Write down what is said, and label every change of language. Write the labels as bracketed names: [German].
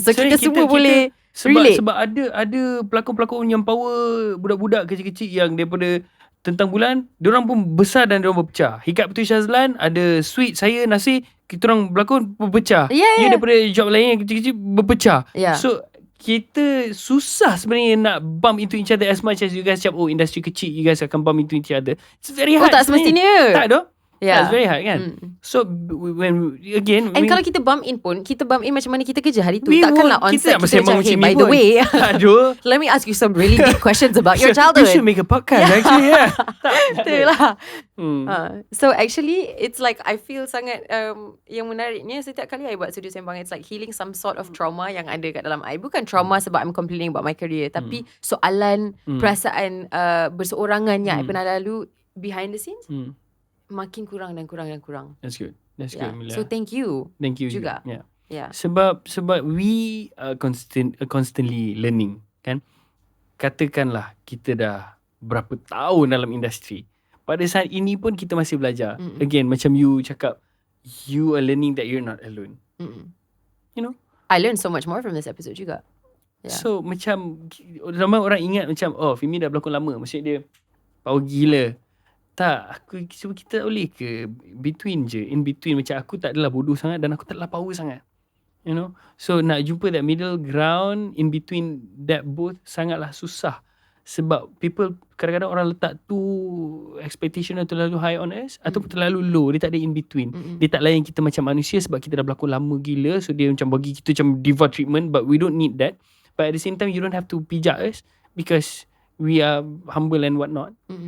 [Malay] So kita semua boleh relate. Sebab ada pelakon-pelakon yang power, budak-budak kecil-kecil yang daripada Tentang Bulan, diorang pun besar dan diorang berpecah. Hikat Puteri Syazlan, ada Sweet, saya, Nasir, kita orang berlakon berpecah. Dia daripada job lain yang kecil-kecil berpecah. [English] So [Malay] kita susah sebenarnya nak [English] bump into each other as much as you guys [Malay] cakap, industri kecil, [English] you guys akan bump into each other. It's very hard. [Malay] Tak semestinya. Tak doh. [English] That's very hard kan. So when again, [Malay] and kalau kita bump in pun, kita bump in macam mana kita kerja hari tu. Takkanlah [English] on set [Malay] kita macam [English] hey, by the way, [Malay] aduh, [English] let me ask you some really deep questions about your childhood. You should make a podcast actually. Itulah. So actually it's like I feel [Malay] sangat yang menariknya setiap kali [English] I buat Studio Sembang, it's like healing some sort of trauma [Malay] yang ada kat dalam [English] I. [Malay] Bukan trauma sebab [English] I'm complaining about my career, [Malay] tapi soalan, perasaan berseorangan yang I pernah lalu [English] behind the scenes [Malay] makin kurang dan kurang dan kurang. [English] That's good. That's good, Amelia. So thank you [Malay] juga. [English] Yeah. [Malay] Sebab [English] we are constantly learning [Malay] kan. Katakanlah kita dah berapa tahun dalam industri, pada saat ini pun kita masih belajar. [English] Again, macam you cakap, you are learning that you're not alone. You know, I learned so much more from this episode [Malay] juga. So macam ramai orang ingat macam Fimie dah berlakon lama, maksud dia power gila. Tak, cuba kita boleh ke in between, macam aku tak adalah bodoh sangat dan aku tak adalah power sangat, [English] you know. [Malay] So nak jumpa [English] that middle ground in between that both [Malay] sangatlah susah. Sebab people, kadang-kadang orang letak expectation yang terlalu [English] high on us [Malay] ataupun terlalu low. Dia tak ada [English] in between. [Malay] Dia tak layan kita macam manusia sebab kita dah berlakon lama gila. [English] So dia [Malay] macam bagi kita macam [English] diva treatment, but we don't need that. But at the same time, you don't have to [Malay] pijak [English] us because we are humble and whatnot.